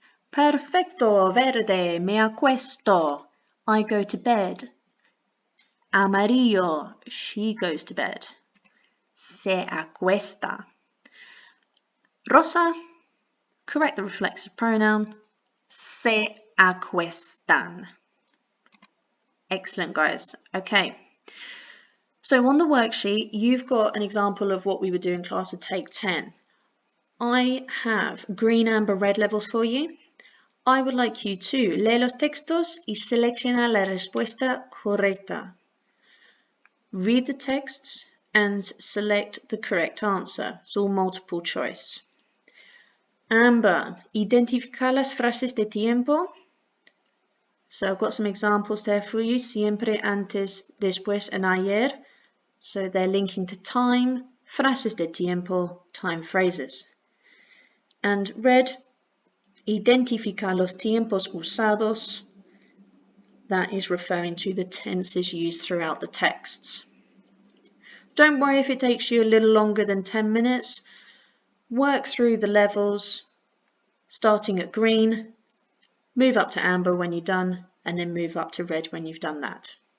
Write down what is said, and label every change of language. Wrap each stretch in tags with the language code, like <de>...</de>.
<es>Perfecto, verde, me acuesto.</es> <en>I go to bed. Amarillo, she goes to bed.</en> <es>Se acuesta.</es> <en>Rosa, correct the reflexive pronoun.</en> <es>Se acuestan.</es> <en>Excellent, guys. Okay. So on the worksheet, you've got an example of what we would do in class at Take 10. I have green, amber, red levels for you. I would like you to</en> <es>leer los textos y selecciona la respuesta correcta.</es> <en>Read the texts and select the correct answer. It's all multiple choice.</en> <es>Amber, identifica las frases de tiempo.</es> <en>So I've got some examples there for you. Siempre, antes, después, and ayer. So they're linking to time,</en> <es>frases de tiempo,</es> <en>time phrases.</en> <es>And red, identifica los tiempos usados.</es> <en>That is referring to the tenses used throughout the texts. Don't worry if it takes you a little longer than 10 minutes. Work through the levels, starting at green, move up to amber when you're done, and then move up to red when you've done that.</en>